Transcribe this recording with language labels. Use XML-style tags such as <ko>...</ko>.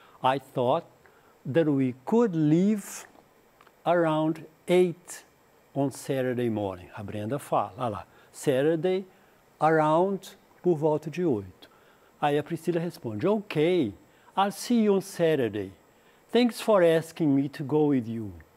<en>I thought that we could leave around 8 on Saturday morning.</en> <pt>A Brenda fala, olha lá, Saturday, around, por volta de 8. Aí a Priscila responde,</pt> <en>ok, I'll see you on Saturday. Thanks for asking me to go with you.</en>